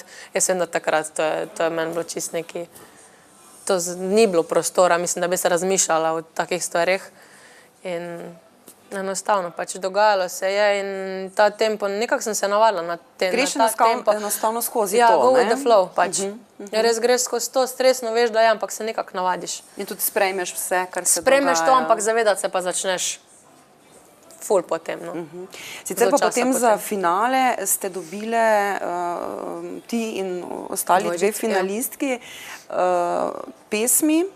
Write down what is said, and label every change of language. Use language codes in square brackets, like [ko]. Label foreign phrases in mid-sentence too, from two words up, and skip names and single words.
[sl] Jaz vem, da takrat to je meni bilo čist neki, to ni bilo prostora, mislim, da bi se razmišljala o takih stvarih in enostavno pač dogajalo se je in ta tempo, nekako sem se navadila na ta tempo. Enostavno skozi to, ne? Ja, [en] go with the flow pač. [sl] Res greš skozi to, stresno veš, da je, ampak se nekako navadiš. In tudi sprejmeš vse, kar se dogaja. Sprejmeš to, ampak zavedati se pa začneš ful potem, no. Sicer pa potem za finale ste dobile ti in ostali dve finalistki pesmi.